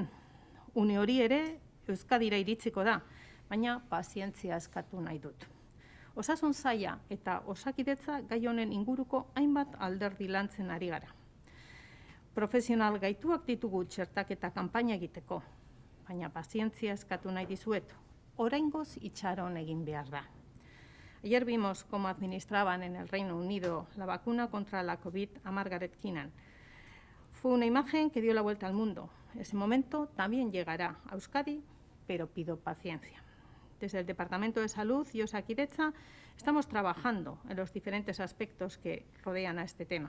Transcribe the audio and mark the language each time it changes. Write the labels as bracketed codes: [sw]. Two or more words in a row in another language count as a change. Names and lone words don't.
[eu] Une hori ere Euskadira iritsiko da, baina pazientzia eskatu nahi dut. Osasun saila eta Osakidetza gai honen inguruko hainbat alderdi lantzen ari gara. Profesional gaituak ditugu txertaketa kanpaina egiteko, baina pazientzia eskatu nahi dizuet. Oraingoz itxaron egin behar da. [es] Ayer vimos cómo administraban en el Reino Unido la vacuna contra la COVID a Margaret Keenan. Fue una imagen que dio la vuelta al mundo. Ese momento también llegará a Euskadi, pero pido paciencia. Desde el Departamento de Salud y Osakidetza estamos trabajando en los diferentes aspectos que rodean a este tema.